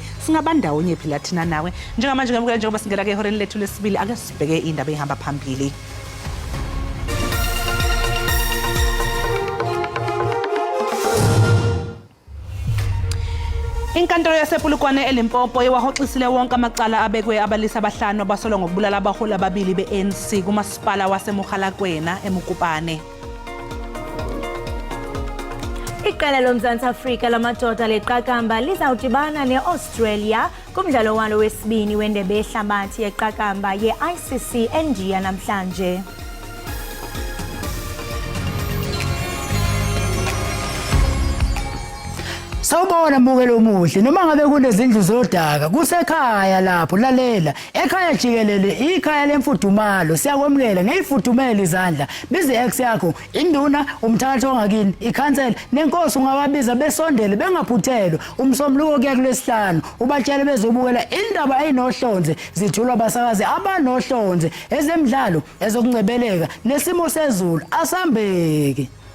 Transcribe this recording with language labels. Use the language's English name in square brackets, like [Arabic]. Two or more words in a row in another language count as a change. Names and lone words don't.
[Zulu] Singabandawonye phela thina nawe. Njengamanje ngemukela njengoba singena ke ihoreni lethu lesibili ake sibheke indaba ehamba phambili. Inkantolo yasePulukwane eLimpopo iwahoxisile wonke amacala abekwe abalisa abahlanu abasolwa ngokubulala abaholi ababili be-ANC kumasipala waseMukgalakwena eMukupane. [Xhosa] Iqela loMzantsi Afrika lamadoda leqakamba lizawudibana ne-Australia kumdlalo walo wesibini wendebe yehlabathi yeqakamba ye-ICC eNdiya namhlanje. [Zulu] Sawubona mbukelo omuhle noma ngabe kunezindlu zodaka kusekhaya lapho lalela ekhaya Jikelele ikhaya lemfudumalo siyakwemukela ngeyifudumela izandla bize ex yakho induna umthatho ongakini ikhansela nenkosi ungababiza besondele bengaphuthelwa umsombuluko kuya kulesihlanu ubatshele bezobukela indaba ayinohlonze zithulwa abasakazi abanohlonze ezemidlalo ezokungcebeleka nesimo sezulu asambeke.